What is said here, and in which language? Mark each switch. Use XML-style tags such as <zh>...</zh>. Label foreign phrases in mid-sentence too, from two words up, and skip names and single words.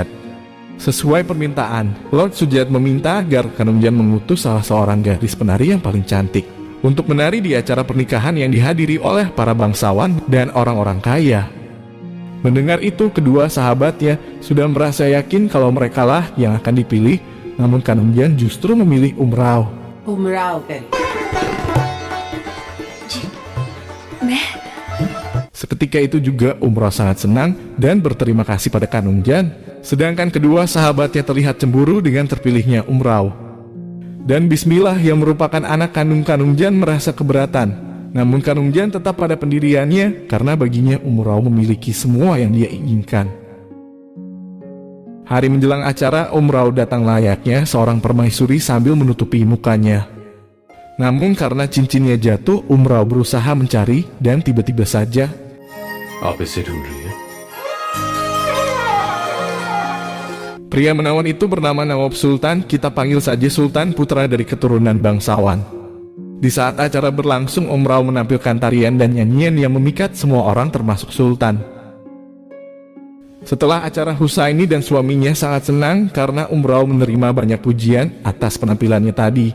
<id>Sesuai permintaan, Lord Sujat meminta agar Kanunjan mengutus salah seorang gadis penari yang paling cantik untuk menari di acara pernikahan yang dihadiri oleh para bangsawan dan orang-orang kaya. Mendengar itu, kedua sahabatnya sudah merasa yakin kalau merekalah yang akan dipilih. Namun Kanunjan justru memilih Umrao.</id> <hi>उमराव करे। जी मैं</hi> <id>Seketika itu juga Umrao sangat senang dan berterima kasih pada Kanunjan. Sedangkan kedua sahabatnya terlihat cemburu dengan terpilihnya Umrao. Dan Bismillah yang merupakan anak kandung Kanunjan merasa keberatan. Namun Kanunjan tetap pada pendiriannya karena baginya Umrao memiliki semua yang dia inginkan. Hari menjelang acara, Umrao datang layaknya seorang permaisuri sambil menutupi mukanya. Namun karena cincinnya jatuh, Umrao berusaha mencari dan tiba-tiba saja</id> <hi>आप इसे ढूंढ रही है?</hi> <id>pria menawan itu bernama Nawab Sultan, kita panggil saja Sultan, putra dari keturunan bangsawan. Di saat acara berlangsung, Umrau menampilkan tarian dan nyanyian yang memikat semua orang termasuk Sultan. Setelah acara, Husaini dan suaminya sangat senang karena Umrau menerima banyak pujian atas penampilannya tadi.</id>